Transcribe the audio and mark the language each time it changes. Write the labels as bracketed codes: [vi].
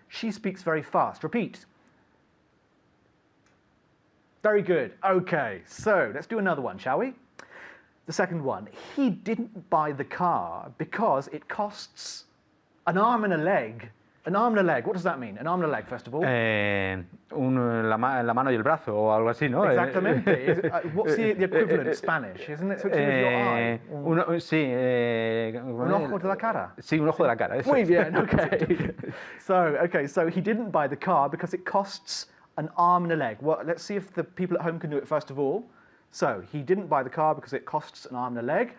[en] She speaks very fast. Repeat. Very good. Okay, so let's do another one, shall we? The second one. He didn't buy the car because it costs an arm and a leg. An arm and a leg. What does that mean? An arm and a leg, first of all. [es] La mano y el brazo o algo así, ¿no? Exactamente. [en] What's the equivalent Spanish? Isn't it something with your eye? [es] Sí. Un ojo de la cara. Sí, un ojo de la cara. Eso. Muy bien, okay. [en] So he didn't buy the car because it costs an arm and a leg. Well, let's see if the people at home can do it first of all. So, he didn't buy the car because it costs an arm and a leg.